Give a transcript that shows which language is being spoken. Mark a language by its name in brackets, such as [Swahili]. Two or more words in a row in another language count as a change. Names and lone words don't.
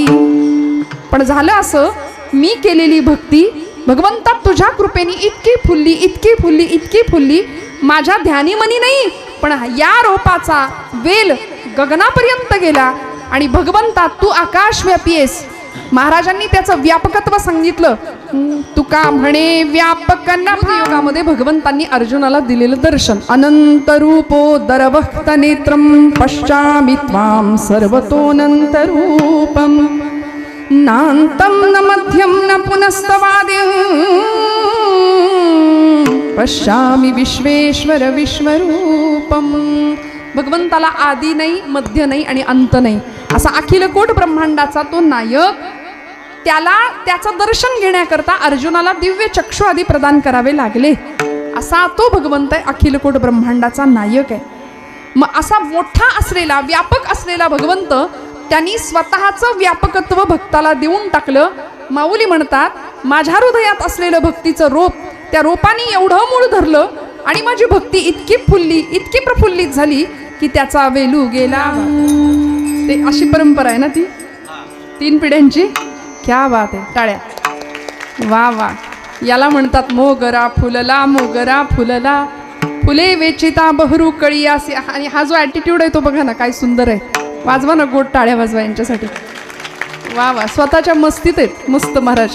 [Marathi] पण झालं असं, मी केलेली भक्ती भगवंता तुझ्या कृपेने इतकी फुलली इतकी फुलली इतकी फुलली, माझ्या ध्यानीमनी नाही पण या रोपाचा वेल गगनापर्यंत गेला. आणि भगवंता तू आकाशव्यापी आहेस. महाराजांनी त्याचं व्यापकत्व सांगितलं. तुका म्हणे व्यापक योगामध्ये भगवंतांनी अर्जुनाला दिलेलं दर्शन. [Sanskrit] अनंत रूपोदरवक्त नेत्रम पश्चामि त्वां सर्वतोऽनंत रूपम नान्तं न मध्यं न पुनस्तवाद्यं पश्यामि विश्वेश्वर विश्वरूपम. [Marathi] भगवंताला आदी नाही, मध्य नाही आणि अंत नाही, असा अखिलकोट ब्रह्मांडाचा तो नायक. त्याला त्याचं दर्शन घेण्याकरता अर्जुनाला दिव्य चक्षु आदी प्रदान करावे लागले. असा तो भगवंत आहे, अखिलकोट ब्रह्मांडाचा नायक आहे. मग असा मोठा असलेला व्यापक असलेला भगवंत त्यांनी स्वतःचं व्यापकत्व भक्ताला देऊन टाकलं. माऊली म्हणतात माझ्या हृदयात असलेलं भक्तीचं रोप, त्या रोपाने एवढं मूळ धरलं आणि माझी भक्ती इतकी फुलली, इतकी प्रफुल्लित झाली की त्याचा वेलू गेला. ते अशी परंपरा आहे ना ती 3 पिढ्यांची. [Hindi] क्या बात [Marathi] आहे, टाळ्या. वा वा. याला म्हणतात मोगरा फुलला, मोगरा फुलला, फुले वेचिता बहरू कळी असे. आणि हा जो ॲटिट्यूड आहे तो बघा ना, काय सुंदर आहे. वाजवा ना, गोड टाळ्या वाजवा यांच्यासाठी. वा वा. स्वतःच्या मस्तीत आहेत मस्त महाराज.